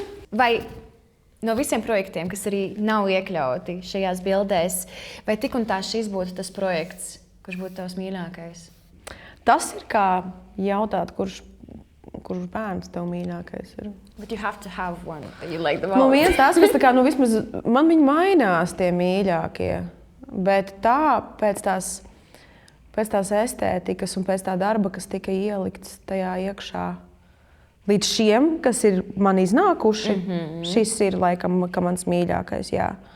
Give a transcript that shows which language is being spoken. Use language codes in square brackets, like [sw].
[lv] Vai no visiem projektiem, kas arī nav iekļauti šajās bildēs, vai tik un tā šis būtu tas projekts, kurš būtu tavs mīļākais? Tas ir kā jautāt, kurš bērns tev mīļākais ir. [en] But you have to have one that you like the most. [lv] Viens tās, kas vismaz man viņi mainās tie mīļākie, bet pēc tās estētikas un pēc tā darba, kas tika ielikts tajā iekšā. Līdz šiem, kas ir man iznākuši, šis ir laikam mans mīļākais. Jā.